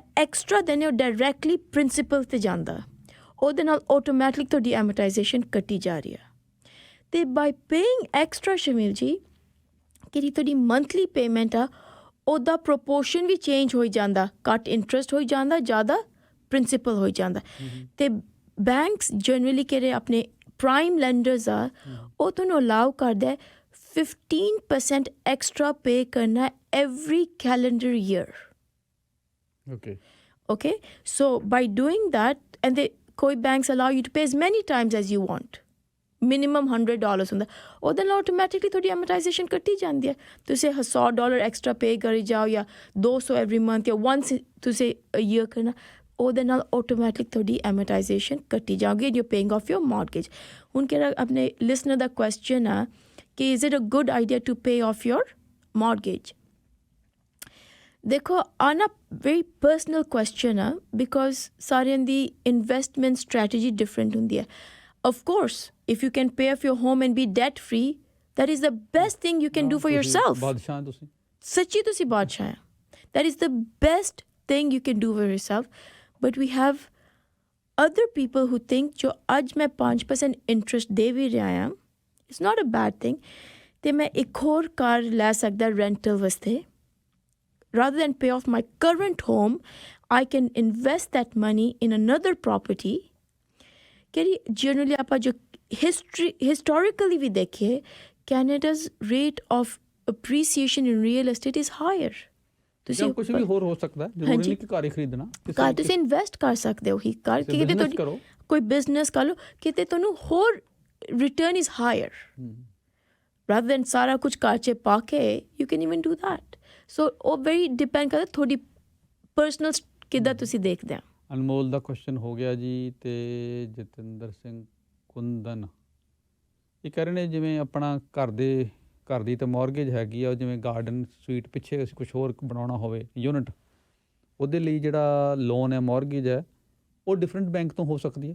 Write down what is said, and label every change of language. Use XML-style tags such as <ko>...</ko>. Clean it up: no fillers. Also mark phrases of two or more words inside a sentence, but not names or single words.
<pa>ਐਕਸਟਰਾ ਦਿੰਦੇ ਉਹ</pa> <en>directly principal</en> <pa>'ਤੇ ਜਾਂਦਾ ਉਹਦੇ ਨਾਲ ਆਟੋਮੈਟਿਕ ਤੁਹਾਡੀ ਐਮੋਰਟਾਈਜੇਸ਼ਨ ਕੱਟੀ ਜਾ ਰਹੀ ਆ ਅਤੇ</pa> <en>by paying extra</en> <pa>ਸ਼ਮੀਲ ਜੀ ਕਿਹੜੀ ਤੁਹਾਡੀ</pa> <en>monthly payment</en> <pa>ਆ ਉਹਦਾ ਪ੍ਰੋਪੋਰਸ਼ਨ ਵੀ ਚੇਂਜ ਹੋਈ ਜਾਂਦਾ ਘੱਟ ਇੰਟਰਸਟ ਹੋਈ ਜਾਂਦਾ ਜ਼ਿਆਦਾ ਪ੍ਰਿੰਸੀਪਲ ਹੋਈ ਜਾਂਦਾ ਅਤੇ</pa> <en>banks generally</en> <pa>ਕਿਹੜੇ ਆਪਣੇ</pa> <en>prime lenders</en> <pa>ਆ ਉਹ ਤੁਹਾਨੂੰ ਅਲਾਉ ਕਰਦਾ 15%</pa> <en>extra pay</en> <pa>ਕਰਨਾ</pa> <en>every calendar year okay so by doing that and they koi banks allow you to pay as many times as you want minimum $100</en> <pa>ਹੁੰਦਾ ਉਹਦੇ ਨਾਲ ਆਟੋਮੈਟਿਕਲੀ ਤੁਹਾਡੀ ਐਮੋਰਟਾਈਜੇਸ਼ਨ ਕੱਟੀ ਜਾਂਦੀ ਹੈ ਤੁਸੀਂ $100</pa> <en>extra pay</en> <pa>ਕਰੀ ਜਾਓ ਜਾਂ 200</pa> <en>every month</en> <pa>ਜਾਂ once ਤੁਸੀਂ ਈਅਰ ਕਰਨਾ ਉਹਦੇ ਨਾਲ ਆਟੋਮੈਟਿਕ ਤੁਹਾਡੀ ਐਮੋਰਟਾਈਜੇਸ਼ਨ ਕੱਟੀ ਜਾਓਗੀ</pa> <en>you paying off your mortgage</en> <pa>ਹੁਣ ਕਿਹੜਾ ਆਪਣੇ ਲਿਸਨਰ ਦਾ ਕੁਐਸਚਨ ਆ ਕਿ</pa> <en>is it a good idea to pay off your mortgage</en> <pa>ਦੇਖੋ ਆਹ</pa> <en>very personal question</en> <pa>ਆ ਬਿਕੋਜ਼ ਸਾਰਿਆਂ ਦੀ</pa> <en>investment strategy different</en> <pa>ਹੁੰਦੀ ਹੈ</pa> <en>of course if you can pay off your home and be debt free that is the best thing you can do for yourself</en> <pa>ਬਾਦਸ਼ਾਹ ਤੁਸੀਂ ਸੱਚੀ ਤੁਸੀਂ ਬਾਦਸ਼ਾਹ</pa> <en>that is the best thing you can do for yourself but we have other people who think</en> <pa>ਜੋ ਅੱਜ ਮੈਂ 5% interest ਦੇ ਵੀ ਰਿਹਾ ਹਾਂ</pa> <en>it's not a bad thing</en> <pa>ਤੇ ਮੈਂ ਇੱਕ ਹੋਰ ਕਾਰ ਲੈ ਸਕਦਾ ਰੈਂਟਲ ਵਾਸਤੇ</pa> <en>rather than pay off my current home I can invest that money in another property</en> <pa>ਕਿਹੜੀ ਜਨਰਲੀ ਆਪਾਂ ਜੋ ਹਿਸਟੋਰੀਕਲੀ ਵੀ ਦੇਖੀਏ</pa> <en>Canada's rate of appreciation in real estate is higher ਤੁਸੀਂ</en> <pa>ਕੁਝ ਵੀ ਹੋਰ ਹੋ ਸਕਦਾ, ਜ਼ਰੂਰੀ ਨਹੀਂ ਕਿ ਘਰ ਹੀ ਖਰੀਦਣਾ। ਘਰ ਤੁਸੀਂ ਇਨਵੈਸਟ ਕਰ ਸਕਦੇ ਹੋ ਹੀ ਘਰ, ਕਿਤੇ ਤੁਹਾਡੀ ਕੋਈ ਬਿਜ਼ਨਸ ਕਰ ਲਓ, ਕਿਤੇ ਤੁਹਾਨੂੰ ਹੋਰ</pa> <en>return is higher rather than</en> <pa>ਸਾਰਾ ਕੁਝ ਘਰ 'ਚ ਪਾ ਕੇ</pa> <en>you can even do that.</en> <pa>So ਉਹ</pa> <en>very depend</en> <pa>ਕਰਦਾ ਤੁਹਾਡੀ ਪਰਸਨਲ ਕਿੱਦਾਂ ਤੁਸੀਂ ਦੇਖਦੇ ਆ। ਅਨਮੋਲ ਦਾ ਕੁਐਸਚਨ ਹੋ ਗਿਆ ਜੀ। ਤੇ ਜਤਿੰਦਰ ਸਿੰਘ ਕੁੰਦਨ ਇਹ ਕਹਿ ਰਹੇ ਨੇ ਜਿਵੇਂ ਆਪਣਾ ਘਰ ਦੀ ਤਾਂ ਮੌਰਗੇਜ ਹੈਗੀ ਆ, ਜਿਵੇਂ</pa> <en>garden suite</en> <pa>ਪਿੱਛੇ ਅਸੀਂ ਕੁਛ ਹੋਰ ਬਣਾਉਣਾ ਹੋਵੇ ਯੂਨਿਟ, ਉਹਦੇ ਲਈ ਜਿਹੜਾ ਲੋਨ ਹੈ ਮੌਰਗੇਜ ਹੈ ਉਹ</pa> <en>different bank</en> <pa>ਤੋਂ ਹੋ ਸਕਦੀ ਹੈ।</pa>